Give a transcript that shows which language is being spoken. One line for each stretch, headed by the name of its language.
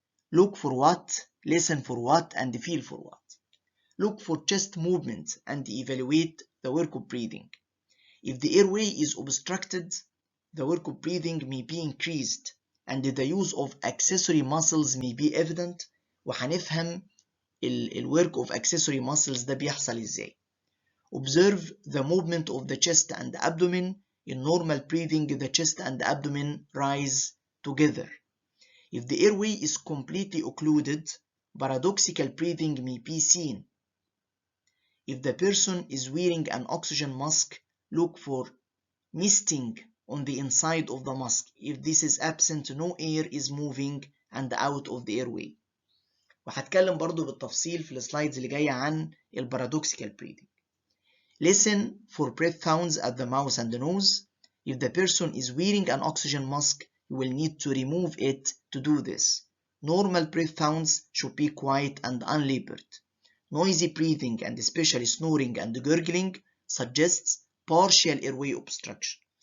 English: Look for what, listen for what, and feel for what. Look for chest movement and evaluate the work of breathing. If the airway is obstructed, the work of breathing may be increased and the use of accessory muscles may be evident.
Arabic: وهنفهم ال
English: work of accessory muscles
Arabic: ده بيحصل ازاي.
English: Observe the movement of the chest and abdomen. In normal breathing, the chest and abdomen rise together. If the airway is completely occluded, paradoxical breathing may be seen. If the person is wearing an oxygen mask, look for misting on the inside of the mask. If this is absent, no air is moving and out of the airway.
Arabic: وهتكلم برضو بالتفصيل في السلايدز اللي جاية عن paradoxical breathing.
English: Listen for breath sounds at the mouth and the nose. If the person is wearing an oxygen mask, you will need to remove it to do this. Normal breath sounds should be quiet and unlabored. Noisy breathing and especially snoring and gurgling suggests partial airway obstruction.